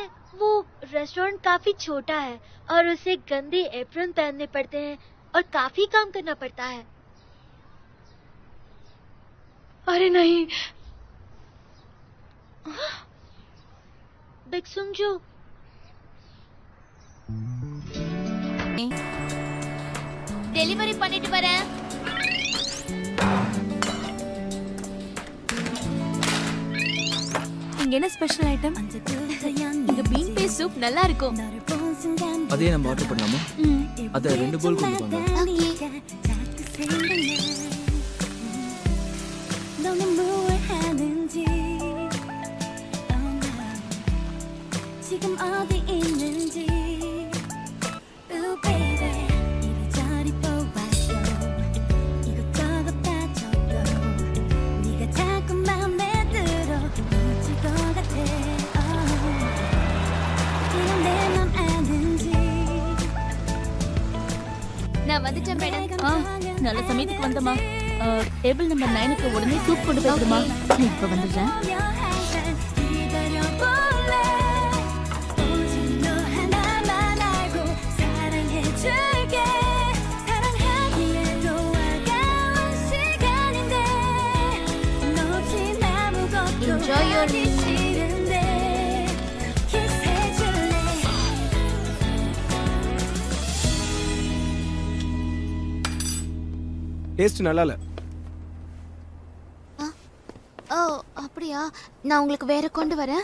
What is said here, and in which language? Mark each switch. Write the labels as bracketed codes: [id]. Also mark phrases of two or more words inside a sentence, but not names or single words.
[hi] वो रेस्टोरेंट काफी छोटा है और उसे गंदे एप्रन पहनने पड़ते हैं और काफी काम करना पड़ता है। अरे नहीं। [ta] बेक्सुंगजो டெலிவரி பண்ணிட்டு வரேன். இங்க என்ன [en] special item? [ta] இங்க [en] bean paste soup [ta] நல்லா இருக்கும். அதே நம்ம ஆர்டர் பண்ணலாமா? அத 2 போல் கொண்டு வாங்க. [ko] 지금 어디 있는지 [en] Ooh baby [ko] 이리저리 보았어 이것저것 따져도 네가 자꾸 맘에 들어 미칠 것 같아 이런 내 맘 아는지 [ta] நான் வந்துட்டேன் மேடம். நல்ல சமயத்துக்கு வந்தமா. [en] table number [ta] 9க்கு உடனே சூப் கொண்டு போயிடுமா. இப்ப வந்துடுறேன். [en] Enjoy your meal. [ta] டேஸ்ட் நல்லா இல்ல. ஓ அப்படியா? நான் உங்களுக்கு வேற கொண்டு வரேன்.